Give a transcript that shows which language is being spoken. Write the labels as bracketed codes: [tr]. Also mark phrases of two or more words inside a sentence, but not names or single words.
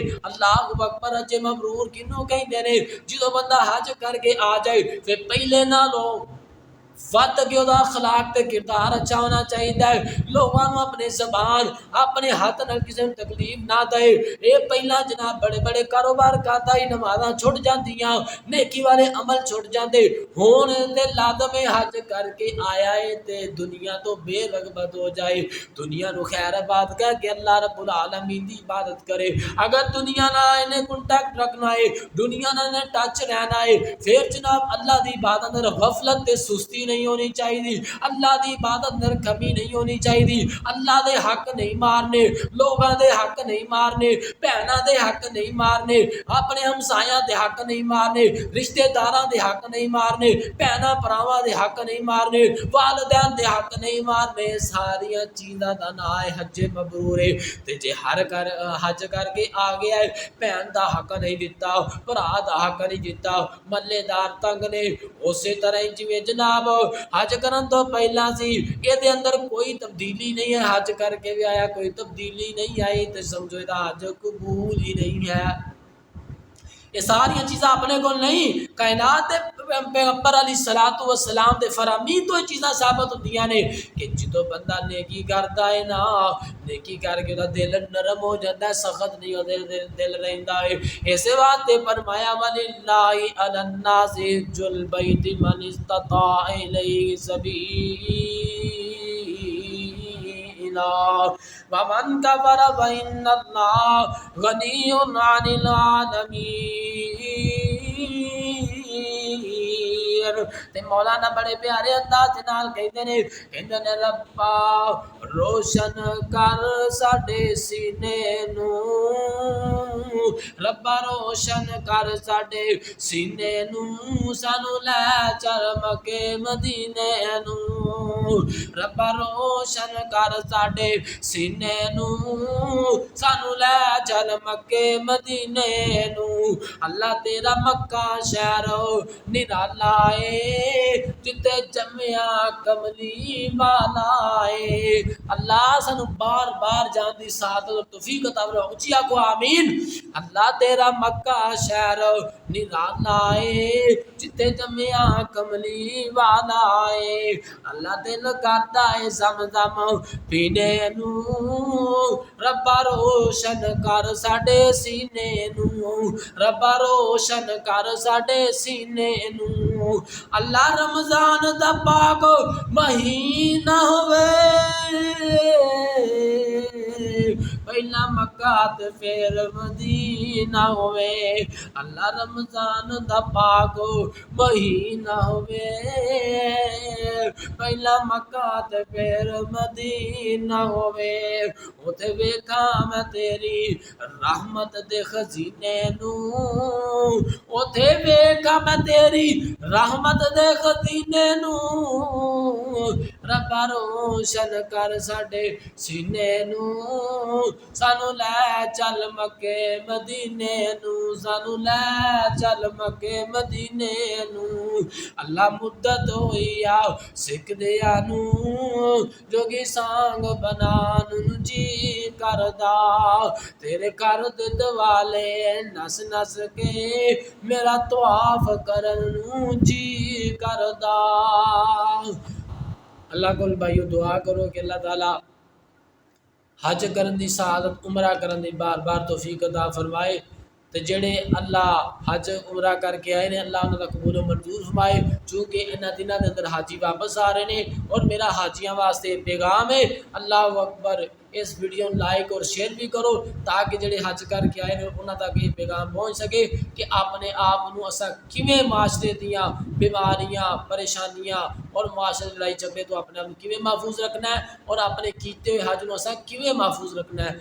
[ar] اللہ اکبر، [pa] حج مبرور کنوں کہندے نے؟ جدوں بندہ حج کر کے آ جائے تے پہلے نالوں وقت کہ وہ اخلاق تے کردار اچھا ہونا چاہیے، لوگوں اپنے زبان اپنے ہاتھ نال کسی کو تکلیف نہ دے۔ یہ پہلا جناب بڑے بڑے کاروبار کرتا ہی نمازاں چھٹ جاندیاں، نیکی والے عمل چھٹ جاندے، ہون تے لازم حج کر کے آیا ہے تے دنیا تو بے رغبت ہو جائے، دنیا نو خیر آباد کہہ کے [ar] اللہ رب العالمین [pa] دی عبادت کرے۔ اگر دنیا نہ انہیں کنٹیکٹ رکھنا ہے، دنیا نہ انہیں ٹچ رہنا ہے، پھر جناب اللہ دی عبادت میں غفلت تے سستی نہیں ہونی چاہیے، اللہ دی عبادت میں کمی نہیں ہونی چاہیے، اللہ دے حق نہیں مارنے، لوگاں دے حق نہیں مارنے، بہناں دے حق نہیں مارنے، اپنے ہمسایاں دے حق نہیں مارنے، رشتہ داراں دے حق نہیں مارنے، بہناں بھراواں دے حق نہیں مارنے، والدین دے حق نہیں مارنے۔ ساریاں چیزاں دا نا ہے حج مبرور ہے۔ تے جے حج کر کے آ گیا ہے، بہن دا حق نہیں دیتا، بھرا دا حق نہیں دیتا، ملے دار تنگ نے، اسی طرح جویں جناب حج کرن تو پہلا سی اے دے اندر کوئی تبدیلی نہیں ہے، حج کر کے بھی آیا کوئی تبدیلی نہیں آئی تے سمجھو دا حج قبول ہی نہیں ہے۔ یہ ساری چیزاں اپنے کو نہیں، کائنات پیغمبر [ar] علیہ الصلوۃ والسلام [pa] دے فرامین تو یہ چیزاں ثابت ہوندیاں نے کہ جدوں بندہ نیکی کردا ہے نا، نیکی کر کے دل نرم ہو جاتا ہے، سخت نہیں ہو دل رہندا ہے۔ [ar] اسی واسطے فرمایا وَلِلَّهِ عَلَى النَّاسِ حِجُّ الْبَيْتِ مَنِ اسْتَطَاعَ إِلَيْهِ سَبِيلًا وَمَنْ كَفَرَ فَإِنَّ اللَّهَ غَنِيٌّ عَنِ الْعَالَمِينَ۔ [pa] تے مولانا بڑے پیارے انداز نال کہتے ہیں ربا روشن کر ساڈے سینے نو، ربا روشن کر ساڈے سینے نو، سانو لے چل مکے مدینے نو، ربا روشن کر ساڈے سینے نو، سانو لے چل مکے مدینے نو۔ اللہ تیرا مکہ شہر نرالا ہے، جتے جمیا کملی والا ہے۔ اللہ سانو بار بار جان دی سعادت اور توفیق عطا فرما، اونچی آکھو آمین۔ اللہ تیرا مکہ شہر نرالا ہے، جتے جمیا کملی والا ہے۔ اللہ دل کردا ہے زمزم پینے نو، ربا روشن کر ساڈے سینے نو، ربا روشن کر ساڈے سینے نو۔ اللہ رمضان دا پاک مہینہ ہوئے، پہلا مکہ تے پھر مدینہ ہوئے، اللہ رمضان دا پاک مہینہ ہوئے، پہلا مکہ تے پھر مدینہ ہوئے، اوتھے ویکھاں میں تیری رحمت دے خزینے نو، اوتھے ویکھاں میں تیری رحمت دے خزینے نو، ربا روشن کر ساڈے سینے نو، سانو لے چل مکے مدینے نو، سانو لے چل مکے مدینے نو۔ اللہ مدت ہوئی آ سکھ دیا نو، جوگی سانگ بنان نو جی کردا، تیرے کر دد والے نس نس کے میرا طواف کرن نو جی کردا۔ اللہ کول بھائیو دعا کرو کہ اللہ تعالی حج کرن دی سعادت، عمرہ کرن دی بار بار توفیق عطا فرمائے، تے جڑے اللہ حج عمرہ کر کے آئے نے اللہ انہاں دا قبول و منظور فرمائے، چونکہ انہاں دنوں دے اندر حاجی واپس آ رہے نے، اور میرا حاجیاں واسطے پیغام ہے [ar] اللہ اکبر، [pa] اس ویڈیو لائک اور شیئر بھی کرو تاکہ جڑے حج کر کے آئے نے انہاں تک یہ پیغام پہنچ سکے کہ اپنے آپ نو اساں کیویں معاشرے دیاں بیماریاں پریشانیاں اور معاشرے لڑائی جھگڑے تو اپنے آپ کیویں محفوظ رکھنا ہے، اور اپنے کیتے ہوئے حج نو اساں کیویں محفوظ رکھنا ہے۔